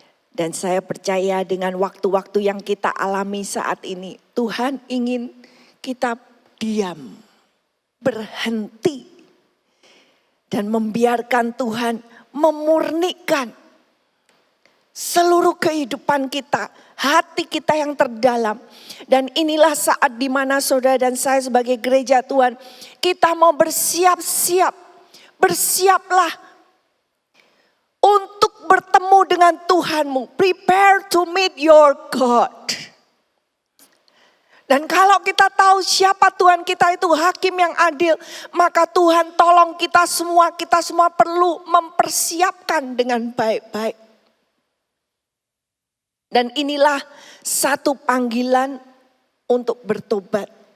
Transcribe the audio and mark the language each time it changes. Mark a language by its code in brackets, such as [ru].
[id] Dan saya percaya dengan waktu-waktu yang kita alami saat ini, Tuhan ingin kita diam, berhenti, dan membiarkan Tuhan memurnikan seluruh kehidupan kita, hati kita yang terdalam. Dan inilah saat dimana saudara dan saya sebagai gereja Tuhan, kita mau bersiap-siap. Bersiaplah untuk bertemu dengan Tuhanmu. [en] Prepare to meet your God. [id] Dan kalau kita tahu siapa Tuhan kita itu hakim yang adil, maka Tuhan tolong kita semua perlu mempersiapkan dengan baik-baik. Dan inilah satu panggilan untuk bertobat.